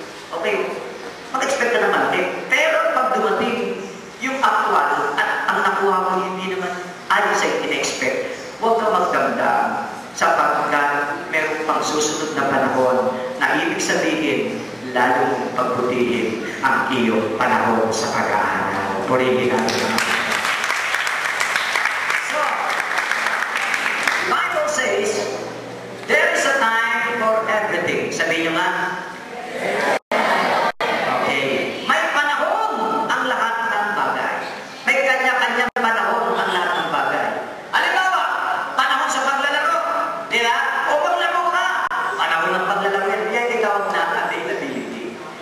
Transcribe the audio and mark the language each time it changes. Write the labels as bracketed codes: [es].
[tl] Okay, mag-expect ka naman big. Pero pag dumating yung actual at ang nakuha mo hindi naman ayon sa in-expect, huwag ka magdamdam sapagkat susunod na panahon na ibig sabihin, lalong pagbutihin ang iyong panahon sa pag-aaral. Purihin natin. [en] So, Bible says, there is a time for everything. [tl] Sabihin nyo nga, okay. May panahon ang lahat ng bagay. May kanya-kanyang panahon ang lahat ng bagay. Halimbawa, panahon sa paglalaro. Di ba? O maglaro ka. Panahon ng paglalaro yan. Yan itawag na availability.